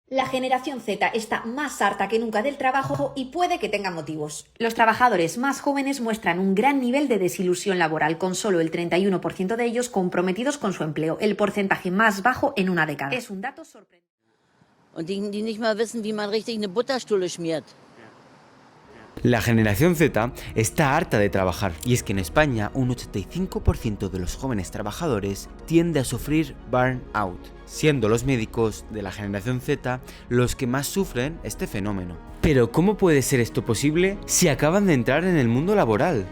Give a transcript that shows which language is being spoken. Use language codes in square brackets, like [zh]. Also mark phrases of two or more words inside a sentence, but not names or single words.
[es] La generación Z está más harta que nunca del trabajo y puede que tenga motivos. Los trabajadores más jóvenes muestran un gran nivel de desilusión laboral, con solo el 31% de ellos comprometidos con su empleo, el porcentaje más bajo en una década. Es un dato sorprendente. [de] Und die nicht mal wissen, wie man richtig eine Butterstulle schmiert. [es] La generación Z está harta de trabajar, y es que en España un 85% de los jóvenes trabajadores tiende a sufrir burnout, siendo los médicos de la generación Z los que más sufren este fenómeno. Pero ¿cómo puede ser esto posible si acaban de entrar en el mundo laboral?